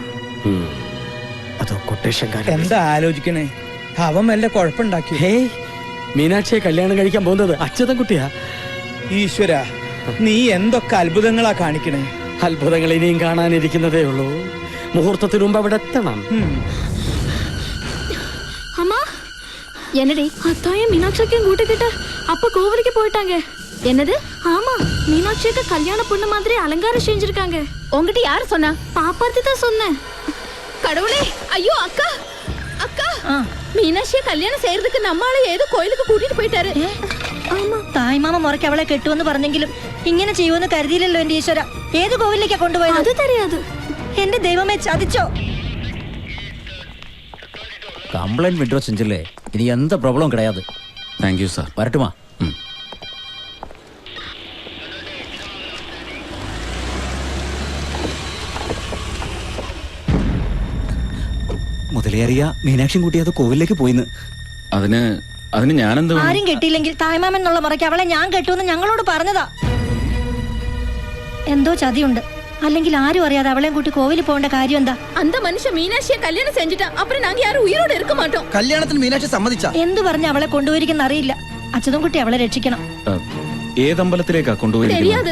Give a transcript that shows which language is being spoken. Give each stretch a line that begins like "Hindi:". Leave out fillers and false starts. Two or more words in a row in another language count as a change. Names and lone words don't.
Malayalam: അതോ കൊട്ടേഷൻകാരൻ? എന്താ ആലോചിക്കണേ? അവൻ വല്ല കുഴപ്പമുണ്ടാക്കി? ഹേയ്, മീനാക്ഷിയെ കല്യാണം കഴിക്കാൻ പോകുന്നത് അച്യുതൻകുട്ടിയാ. ഈശ്വര, നീ എന്തൊക്കെ അത്ഭുതങ്ങളാ കാണിക്കണേ. അത്ഭുതങ്ങൾ ഇനിയും കാണാനിരിക്കുന്നതേ ഉള്ളൂ. മുഹൂർത്തത്തിന് മുമ്പ് അവിടെ എത്തണം.
Tamil: அம்மா, என்னடி அத்தாயும் மீனாட்சிக்கும் கூட்டிக்கிட்டு அப்ப கோவிலுக்கு போயிட்டாங்க. என்னது? ஆமா, மீனாட்சிக்கு கல்யாண பொண்ணு மாதிரி அலங்காரம் செஞ்சிருக்காங்க. உங்ககிட்ட யாரு சொன்னா? பாப்பாத்தி தான் சொன்னேன். கடவுளே, ஐயோ அக்கா, அக்கா, மீனாட்சியை கல்யாணம் செய்யறதுக்கு நம்மால ஏதோ கோயிலுக்கு கூட்டிட்டு போயிட்டாரு.
Malayalam: തായ്മാമ മുറയ്ക്ക് അവളെ കെട്ടുവെന്ന് പറഞ്ഞെങ്കിലും ഇങ്ങനെ ചെയ്യുമെന്ന് കരുതിയില്ലല്ലോ എന്റെ ഈശ്വര. ഏത് കോവിലേക്കാ കൊണ്ടുപോയത്?
Tamil: அது தெரியாது.
Malayalam: എന്റെ ദൈവമേ, ചതിച്ചോ?
English: complaint withdraw
Tamil: செஞ்சில்லே, இனி எந்த ப்ராப்ளம் கிடையாது.
English: thank you sir.
Tamil: வரட்டுமா?
Malayalam: മുതലേറിയ മീനാക്ഷി കുട്ടി അത് കോവിലേക്ക് പോയിന്ന്. അതിന് ഞാനെന്ത്? ആരും കെട്ടിയില്ലെങ്കിൽ തായ്മാമൻ എന്നുള്ള മുറയ്ക്ക് അവളെ ഞാൻ കെട്ടുമെന്ന് ഞങ്ങളോട് പറഞ്ഞതാ. എന്തോ ചതിയുണ്ട്. അല്ലെങ്കിൽ ആരും അറിയാതെ അവളെയും കൂട്ടി കോവിലിൽ പോകേണ്ട കാര്യം എന്താ?
Tamil: அந்த மனுஷன் மீனாட்சியை கல்யாணம் செஞ்சுட்டா அப்புறம் நாங்க யாரும் உயிரோட இருக்க மாட்டோம்.
Malayalam: കല്യാണത്തിന് മീനാക്ഷി സമ്മതിച്ചാ? എന്തു പറഞ്ഞ് അവളെ കൊണ്ടുപോയിരിക്കുന്ന അറിയില്ല. അച്യുതൻകുട്ടി അവളെ രക്ഷിക്കണം. ഏതമ്പലത്തിലേക്കാ കൊണ്ടുപോയി?
Tamil: தெரியாது.